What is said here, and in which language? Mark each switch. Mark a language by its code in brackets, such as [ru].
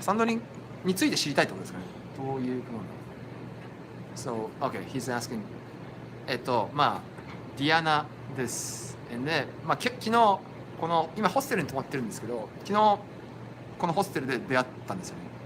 [ja] サンドニについて知りたいってことですかね。どういうことなの [en] So, okay, he's asking. [ja] まあ、ディアナです。で、まあ、昨日、この、今ホステルに泊まってるんですけど、昨日、このホステルで出会ったんですよね。